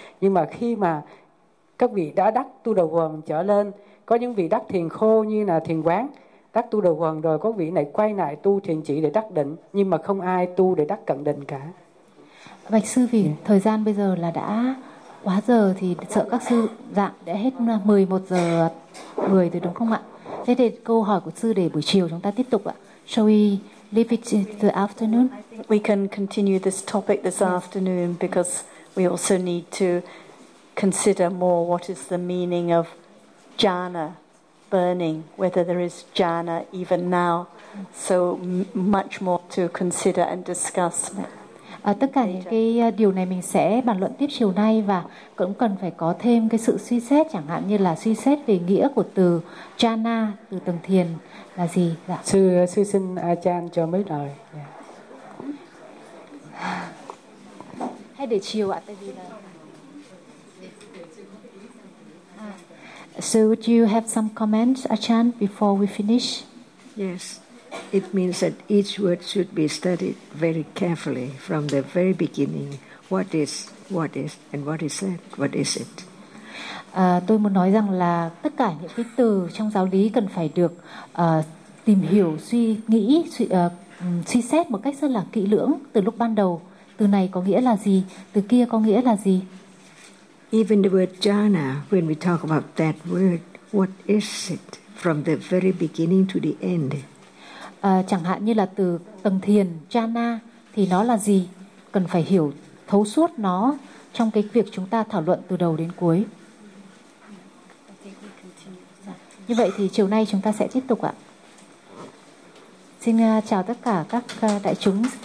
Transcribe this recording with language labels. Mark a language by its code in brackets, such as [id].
[vi] Nhưng mà khi mà các vị đã đắc tu đầu quần trở lên, có những vị đắc thiền khô như là thiền quán, đắc tu đầu quần rồi có vị này quay lại tu thiền chỉ để đắc định, nhưng mà không ai tu để đắc cận định cả. Bạch sư, vì thời gian bây giờ là đã quá giờ thì sợ các sư dạng đã hết 11 giờ 10 rồi đúng không ạ? Thế thì câu hỏi của sư để buổi chiều chúng ta tiếp tục ạ. [en] Shall we leave it in the afternoon? We can continue this topic this afternoon because we also need to consider more what is the meaning of jhana, burning, whether there is jhana even now. So much more to consider and discuss. [vi] Tất cả những cái điều này mình sẽ bàn luận tiếp chiều nay và cũng cần phải có thêm cái sự suy xét, chẳng hạn như là suy xét về nghĩa của từ jhana, từ tầng thiền là gì. Dạ. Sư xin A-chan cho mấy lời. Yeah. Hay để chiều ạ, tại vì là... [en] So would you have some comments, A-chan, before we finish? Yes. It means that each word should be studied very carefully from the very beginning. What is, and what is that? What is it? [vi] Tôi muốn nói rằng là tất cả những cái từ trong giáo lý cần phải được tìm hiểu, suy nghĩ, suy xét một cách rất là kỹ lưỡng từ lúc ban đầu. Từ này có nghĩa là gì? Từ kia có nghĩa là gì? [en] Even the word jhana, when we talk about that word, what is it from the very beginning to the end? [vi] Chẳng hạn như là từ tầng thiền jhana thì nó là gì, cần phải hiểu thấu suốt nó trong cái việc chúng ta thảo luận từ đầu đến cuối. Như vậy thì chiều nay chúng ta sẽ tiếp tục ạ. Xin chào tất cả các đại chúng.